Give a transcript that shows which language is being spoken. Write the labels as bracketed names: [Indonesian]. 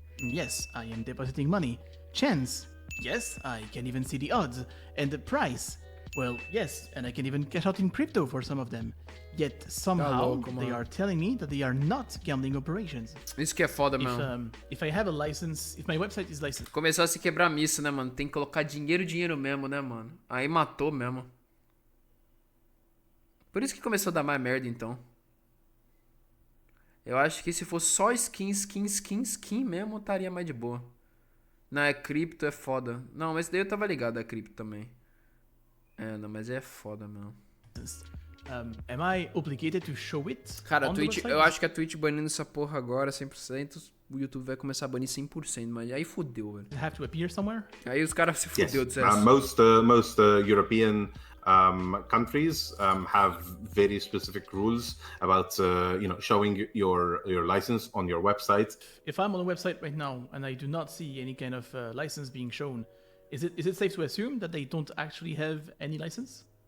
[English] Yes, I am depositing money. Chance? Yes, I can even see the odds. And the price? Well, yes, and I can even cash out in crypto for some of them. Yet somehow they are telling me that they are not gambling operations. [Portuguese] Isso que é foda, mano. [English] If I have a license, if my website is licensed. [Portuguese] Começou a se quebrar misso, né, mano? Tem que colocar dinheiro mesmo, né, mano? Aí matou mesmo. Por isso que começou a dar mais merda, então. Eu acho que se fosse só skin mesmo, estaria mais de boa. Não, é cripto, é foda. Não, mas daí eu tava ligado a cripto também. É, não, mas é foda mesmo. [English] Am I obligated to show it? [Portuguese] Cara, a Twitch, eu acho que a Twitch banindo essa porra agora 100%, o YouTube vai começar a banir 100%, mas aí fudeu, velho. [English] Have to appear somewhere? [Portuguese] Aí os caras se fudeu, [English] yes. Most European countries have very specific rules about showing your license on your website. If I'm on a website right now and I do not see any kind of license being shown, is it safe to assume that they don't actually have any license?